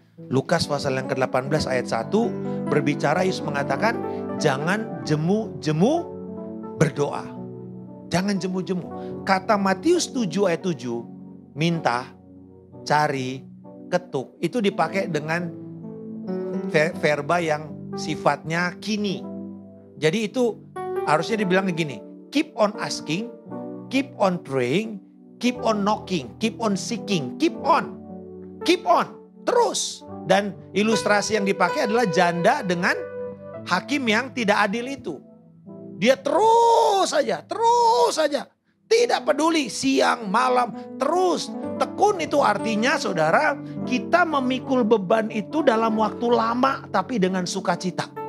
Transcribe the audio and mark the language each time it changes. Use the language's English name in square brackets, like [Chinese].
[Indonesian] Lukas pasal yang ke-18 ayat 1 berbicara, Yesus mengatakan, jangan jemu-jemu berdoa. Jangan jemu-jemu. Kata Matius 7 ayat 7, minta, cari, ketuk. Itu dipakai dengan verba yang sifatnya kini. Jadi itu harusnya dibilang begini. [English] Keep on asking, keep on praying, keep on knocking, keep on seeking, keep on. Keep on, terus. [Indonesian] Dan ilustrasi yang dipakai adalah janda dengan hakim yang tidak adil itu. Dia terus saja. Tidak peduli siang, malam, terus. Tekun itu artinya saudara, kita memikul beban itu dalam waktu lama tapi dengan sukacita.